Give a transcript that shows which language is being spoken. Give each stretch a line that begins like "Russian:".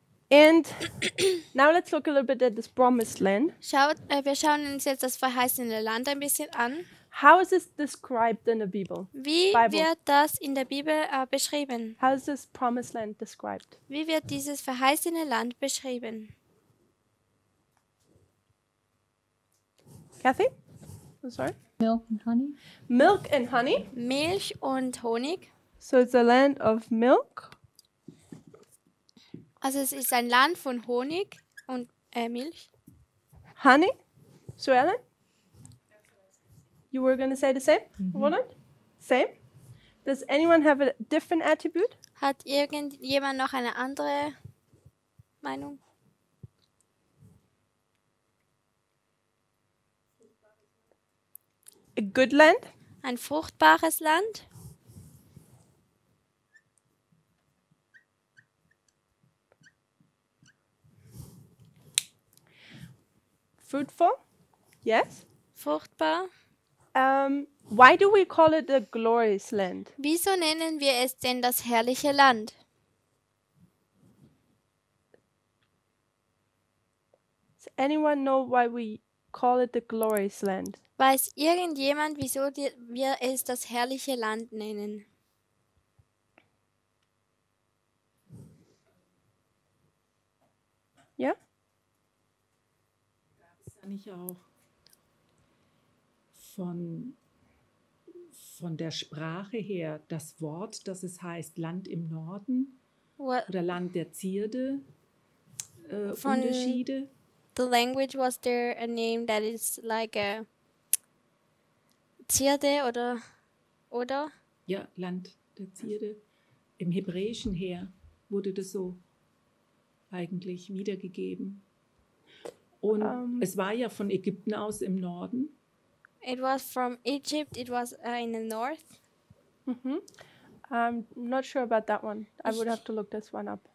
English: And now let's look a little bit at this promised land.
German: Wir schauen uns jetzt das verheißene Land ein bisschen an.
English: How is this described in the Bible?
German: Wie
English: Bible.
German: wird das in der Bibel beschrieben?
English: How is this promised land described?
German: Wie wird dieses verheißene Land beschrieben?
English: Kathy? I'm sorry. Milk and honey. Milk and honey.
German: Milch und Honig.
English: So it's a land of milk
German: Also es ist ein Land von Honig und Milch.
English: honey. So Ellen? You were going to say the same? Roland? Same? Does anyone have a different attribute?
German: Hat irgendjemand noch eine andere Meinung?
English: A good land?
German: Ein fruchtbares Land?
English: Fruitful? Yes.
German: Fruchtbar?
English: Why do we call it a glorious land?
German: Wieso nennen wir es denn das herrliche Land?
English: Does anyone know why we call it the glorious land?
German: Weiß irgendjemand, wieso wir es das herrliche Land nennen?
English: Yeah?
German: Kann ich auch von der Sprache her das Wort, das es heißt Land im Norden
English: What
German: oder Land der Zierde, Von- Unterschiede?
English: the language, was there a name that is like a
German: Zierde oder? Ja, Land der Zierde. Im Hebräischen her wurde das so eigentlich wiedergegeben. Und es war ja von Ägypten aus im Norden.
English: It was from Egypt. It was in the north. I'm not sure about that one. I would have to look this one up.